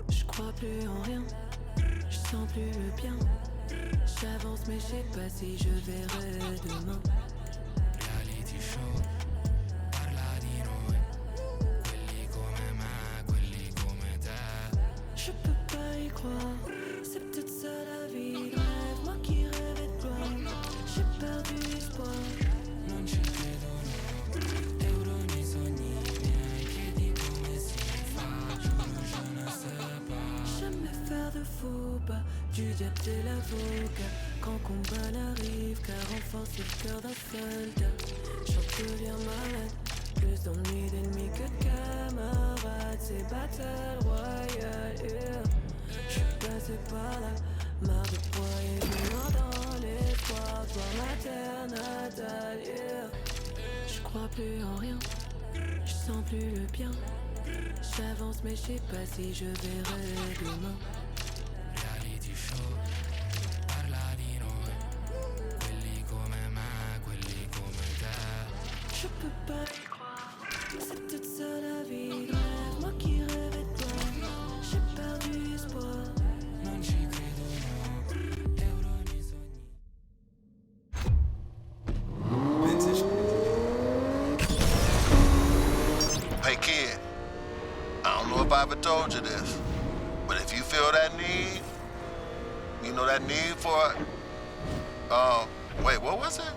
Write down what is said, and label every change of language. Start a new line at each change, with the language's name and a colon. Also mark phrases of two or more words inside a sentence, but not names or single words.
French: crois plus en rien, je sens plus le bien. J'avance mais je sais pas si je verrai demain.
English: Reality show,
Italian: parla di noi, quelli come me, quelli come te.
French: Je peux pas y croire, c'est peut-être ça la vie de rêve. Moi qui rêvais de gloire, j'ai perdu espoir.
Italian: Non ci credo no, euro nei sogni miei, chiedi come si fa, giuro
French: je ne sais pas. Jamais faire de faux pas, du diable t'es l'avocat. Quand combat arrive, car renforce le cœur d'un soldat. J'en deviens malade, plus d'ennuis d'ennemis que de camarades. C'est battle royale, yeah. J'suis passé par là, marre de broyer du noir dans l'espoir. Voir ma terre natale, yeah. J'crois plus en rien, j'sens plus le bien. J'avance mais je sais pas si je verrai demain.
English: Reality show,
Italian: parla di noi, quelli come me, quelli come te.
French: Je peux pas y croire, c'est peut-être ça la vie de rêve. Moi qui rêvais de toi, j'ai perdu espoir.
Italian: Non ci credo no, euro nei sogni.
English: Hey kid, I don't know if I ever told you this, but if you feel that need, you know that need for, wait, what was it?